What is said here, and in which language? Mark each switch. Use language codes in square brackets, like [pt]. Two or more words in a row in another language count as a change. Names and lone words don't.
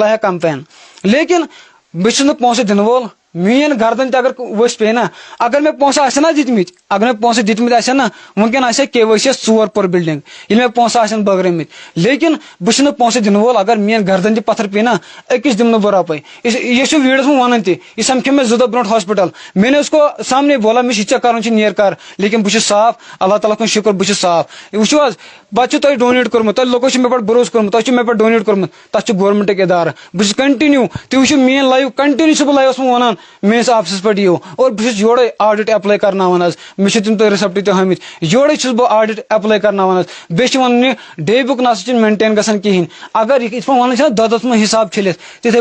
[ks] ہا کمپین لیکن بہٕ چھُس نہٕ پونٛسہٕ دِنہٕ وول میٲنۍ گردن تہِ اگر ؤسۍ پیٚیہِ نہ اگر مےٚ پونٛسہٕ آسن نہ دِتمٕتۍ اگر مےٚ پونٛسہٕ دِتمٕتۍ آسن نہ وٕنکیٚن آسہِ ہا KYC یس 4 پور بِلڈنگ ییٚلہِ مےٚ پونٛسہٕ آسن بٲگرٲمٕتۍ لیکن بہٕ چھُس نہٕ پونٛسہٕ دِنہٕ وول اگر میٲنۍ گردن تہِ پتھر پیٚیہِ نہ أکِس دِمہٕ نہٕ بہٕ رۄپے یہِ چھُ ویٖڈیوس منٛز ونان تہِ یہِ سمکھیو مےٚ 2 دۄہ برونٛٹھ ہاسپِٹل [ur] میں نے اس کو سامنے [ks] بولا مےٚ چھُ ژےٚ کرُن چھُ نیر کر لیکن بہٕ چھُس صاف اللہ تعالیٰ کُن شُکر بہٕ چھُس صاف وٕچھو حظ پتہٕ چھُ تۄہہِ ڈونیٹ کوٚرمُت تۄہہِ لوکو چھُ مےٚ پٮ۪ٹھ بروسہٕ کوٚرمُت تۄہہِ چھُ مےٚ پٮ۪ٹھ ڈونیٹ کوٚرمُت تتھ چھُ گورمنٹٕکۍ ادارٕ بہٕ چھُس کنٹِنیوٗ تُہۍ وٕچھِو میٲنۍ لایو کنٹِنیوٗ چھُس بہٕ لایوس منٛز ونان میٲنِس آفسس پٮ۪ٹھ یِیو اور بہٕ چھُس یورے [en] audit apply [ks] کرناوان حظ مےٚ چھِ تِم تۄہہِ رِسپٹ تہِ ہٲمٕتۍ یورے چھُس بہٕ [en] audit apply [ks] کرناوان حظ بیٚیہِ چھِ ونان یہِ [en] day book [ks] نسا چھُنہٕ مینٹین گژھان کِہینۍ اگر یِتھ پٲٹھۍ ونان چھِ دۄدس منٛز حساب چھٔلِتھ تِتھے